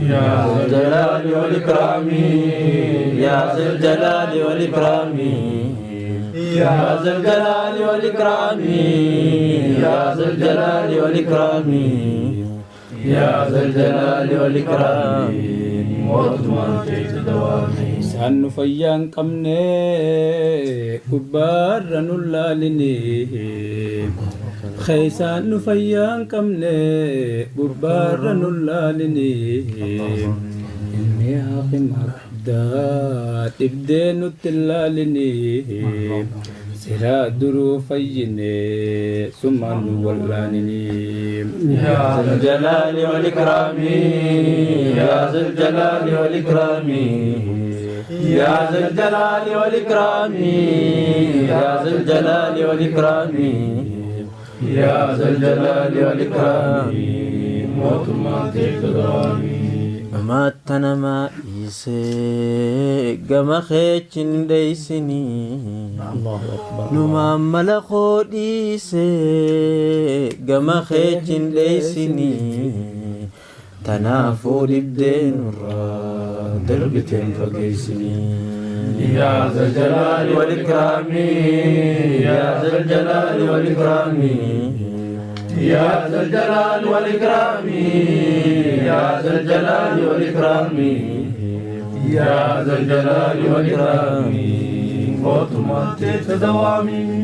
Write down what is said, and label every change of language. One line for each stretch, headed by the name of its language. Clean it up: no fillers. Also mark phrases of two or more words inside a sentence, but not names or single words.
Arabic: يا ذا الجلال والإكرام يا ذا الجلال والإكرام يا ذا الجلال والإكرام يا ذا الجلال والإكرام يا ذا الجلال والإكرام
Oromo: Isaan nu fayyaan qabne gubbaarra nu laaline isaan nu fayyaan qabne gubbaarra nu laaline inni haaqi maqdaa dhibdee nutti laaline siraa duruu fayyine summaan nu wallaaline
Arabic: يا ذا الجلال والإكرام يا ذا الجلال والإكرام يا ذا الجلال والإكرام يا ذا الجلال والإكرام يا ذا الجلال والإكرام موت ما تقدرني
Oromo: Mamaatana maa'isee gama keechin dheeysinii numaan mala qoodhiisee gama keechin dheeysinii tanaafuu dhibdee nurraa darbiteen fageeysinii
Arabic: يا ذا الجلال والإكرام يا ذا الجلال والإكرام يا ذا الجلال والإكرام يا ذا الجلال والإكرام يا ذا الجلال والإكرام موت ما تدوامي